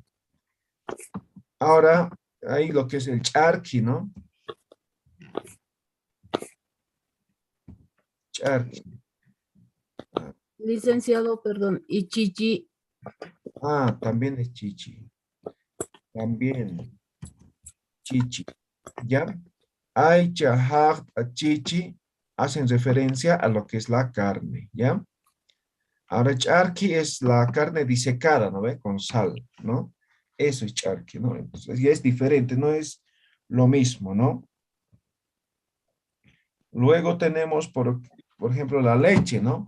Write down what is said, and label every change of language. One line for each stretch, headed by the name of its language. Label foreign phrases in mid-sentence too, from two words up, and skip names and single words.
Spanish: Ahora, hay lo que es el charqui, ¿no? Charqui. Licenciado, perdón, y chichi, También es chichi. También chichi, ¿ya?
Aymara: Aicha, hakta,
Spanish: chichi hacen referencia a lo que es la carne, ¿ya? Ahora, charqui es la carne disecada, ¿no ve? Con sal, ¿no? Eso es charqui, ¿no? Entonces, ya es diferente, no es lo mismo, ¿no? Luego tenemos, por ejemplo, la leche, ¿no?